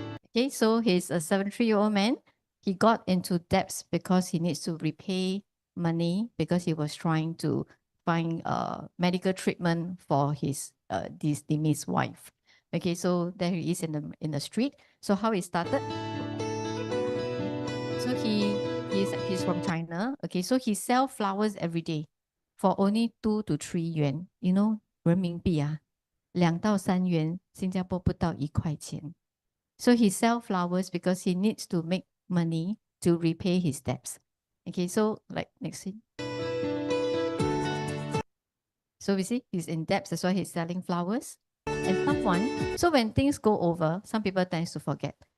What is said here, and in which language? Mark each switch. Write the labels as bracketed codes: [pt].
[en] Okay, so he's a 73-year-old man. He got into debts because he needs to repay money because he was trying to find medical treatment for his deceased wife. Okay, so there he is in the street. So how he started? So he's from China. Okay, so he sell flowers every day for only 2 to 3 yuan. You know, [zh] 人民币啊，2到3元，新加坡不到1块钱。 [en] So he sell flowers because he needs to make money to repay his debts. Okay, so like next scene. So we see he's in debts, that's why he's selling flowers. And someone, so when things go over, some people tend to forget.